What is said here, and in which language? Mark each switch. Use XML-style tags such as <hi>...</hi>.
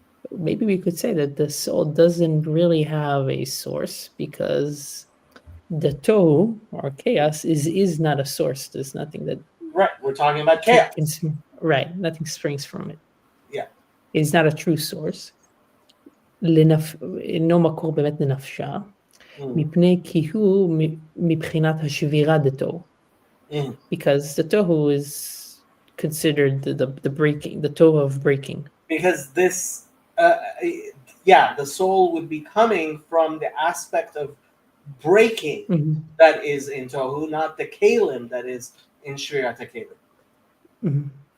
<en>Maybe we could say that the soul doesn't really have a source because the tohu or chaos is not a source. There's nothing that. Right, we're talking about chaos. Right, nothing springs from it. Yeah, it's not a true source.</en> <he>אינו מקור באמת לנפשה, מפני כי הוא מבחינת השבירה דתוהו.</he> <en>Because the tohu is considered the breaking, the tohu of breaking. Because this. The soul would be coming from the aspect of breaking that is in Tohu, not the Kalim that is in Shvirat HaKelim.</en>